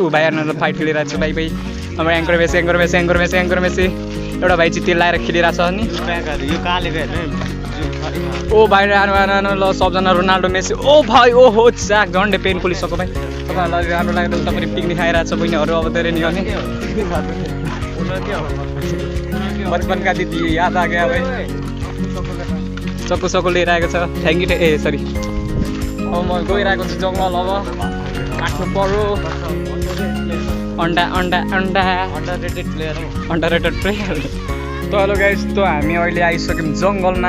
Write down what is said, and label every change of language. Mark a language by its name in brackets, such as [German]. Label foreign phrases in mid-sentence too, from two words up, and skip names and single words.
[Nepali] ऊ भाइहरू फाइट खेलिरहेको छु। भाइ भाइ हाम्रो एङ्कर मेसी एउटा भाइ चाहिँ तेल लाएर खेलिरहेको छ नि। यो काले ओ भाइ राम्रो ल सबजना रोनाल्डो मेसी। ओ भाइ ओहो च्याक झन्डै पेन खोलिसक्यो भाइ। तपाईँहरूलाई राम्रो लाग्यो उता पनि पिकनिक खाइरहेको छ बहिनीहरू। अब धेरै नि अनि बचपनका दिदी [Hindi] याद आ गया [Nepali] भाइ। चक्कु लिएर आएको छ। [English] thank you a sorry. [Nepali] अब म गइरहेको छु जङ्गल। अब काट्नु पर्यो [English] under rated player. [Nepali] त [English] hello guys [Nepali] त हामी अहिले आइसक्यौँ जङ्गलमा।